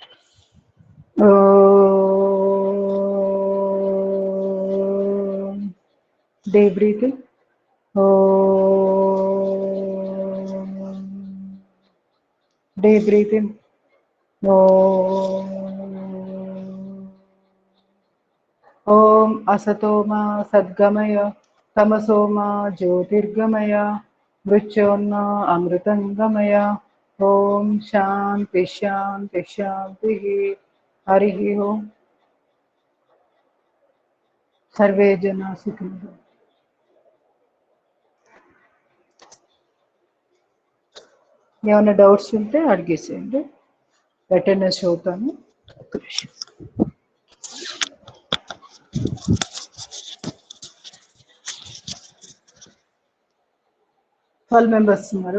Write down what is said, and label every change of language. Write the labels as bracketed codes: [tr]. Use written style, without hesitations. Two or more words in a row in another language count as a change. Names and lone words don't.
[en] Deep breathing. Deep breathing. [sa] ओम् असतोमा सद्गमय तमसोमा ज्योतिर्गमय वृचोन्न अमृतङ्गमय. ओम् शान्ति शान्ति शान्ति. हरिः ओम्. सर्वे जन सुखिनो. [te] ఏమైనా డౌట్స్ ఉంటే అడిగేసేయండి, అటెండెన్స్ అవుతాను. 12 మెంబర్స్ ఉన్నారు.